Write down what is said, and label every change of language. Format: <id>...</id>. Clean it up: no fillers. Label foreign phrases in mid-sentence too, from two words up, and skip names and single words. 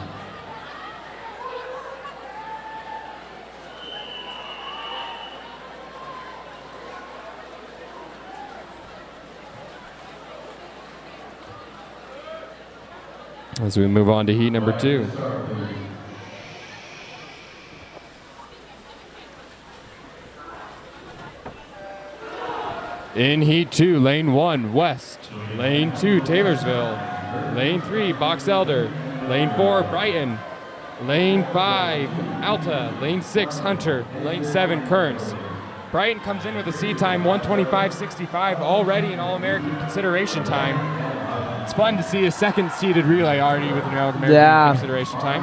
<en>As we move on to heat number 2. In heat 2, lane 1, West. Lane 2, Taylorsville. Lane 3, Box Elder. Lane 4, Brighton. Lane 5, Alta. Lane 6, Hunter. Lane 7, Kearns. Brighton comes in with a seat time, 1:25.65, already an All-American consideration time. It's fun to see a second-seeded relay already with an All-American consideration time.</en>